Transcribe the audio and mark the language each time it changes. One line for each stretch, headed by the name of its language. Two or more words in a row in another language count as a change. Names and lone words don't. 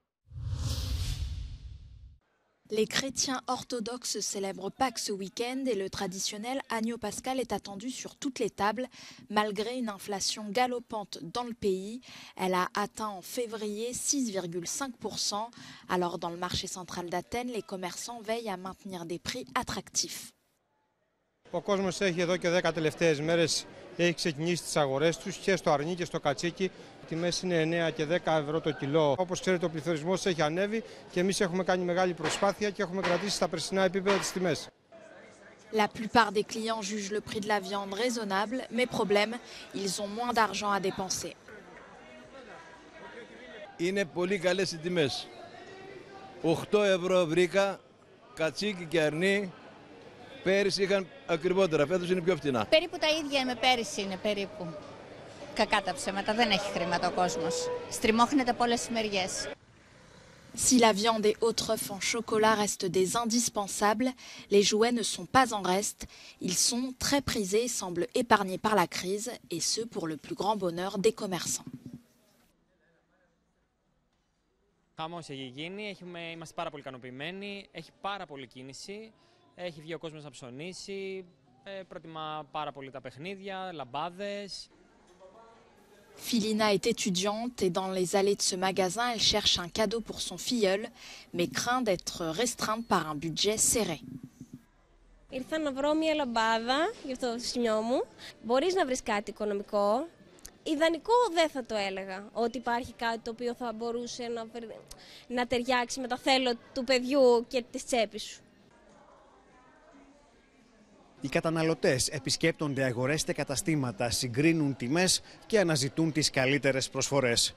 French: Les chrétiens orthodoxes célèbrent Pâques ce week-end et le traditionnel agneau pascal est attendu sur toutes les tables. Malgré une inflation galopante dans le pays, elle a atteint en février 6,5%. Alors dans le marché central d'Athènes, les commerçants veillent à maintenir des prix attractifs.
Greek: Ο κόσμος έχει εδώ και 10 τελευταίες μέρες έχει ξεκινήσει τις αγορές τους και στο αρνί και στο κατσίκι. Οι τιμές είναι 9 και 10 ευρώ το κιλό. Όπως ξέρετε, ο πληθωρισμός έχει ανέβει και εμείς έχουμε κάνει μεγάλη προσπάθεια και έχουμε κρατήσει στα περσινά επίπεδα τις τιμές.
French: La plupart des clients jugent le prix de la viande raisonnable, mais problème, ils ont moins d'argent à dépenser.
Greek: Είναι πολύ καλές οι τιμές. 8 ευρώ βρήκα, κατσίκι και αρνί. Πέρυσι είχαν ακριβότερα, φέτος είναι πιο φτηνά. Περίπου τα ίδια με πέρυσι είναι περίπου. Κακά τα ψέματα, δεν έχει χρήματα ο κόσμος. Στριμώχνεται από όλες τις μεριές.
French: Si la viande et autres œufs en chocolat restent des indispensables, les jouets ne sont pas en reste. Ils sont très prisés et semblent épargnés par la crise, et ce pour le plus grand bonheur des commerçants.
Greek: Χαμός έχει γίνει, είμαστε πάρα πολύ ικανοποιημένοι, έχει πάρα πολύ κίνηση, έχει βγει ο κόσμος να ψωνίσει, προτιμά πάρα πολύ τα παιχνίδια, λαμπάδες.
French: Filina est étudiante et dans les allées de ce magasin, elle cherche un cadeau pour son filleul, mais craint d'être restreinte par un budget serré.
Greek: Ήρθα να βρω μια λαμπάδα για το σημείο μου. Μπορείς να βρεις κάτι οικονομικό. Ιδανικό δεν θα το έλεγα, ότι υπάρχει κάτι το οποίο θα μπορούσε να ταιριάξει με τα θέλω του παιδιού και της τσέπης σου. Οι καταναλωτές επισκέπτονται αγορές και καταστήματα, συγκρίνουν τιμές και αναζητούν τις καλύτερες προσφορές.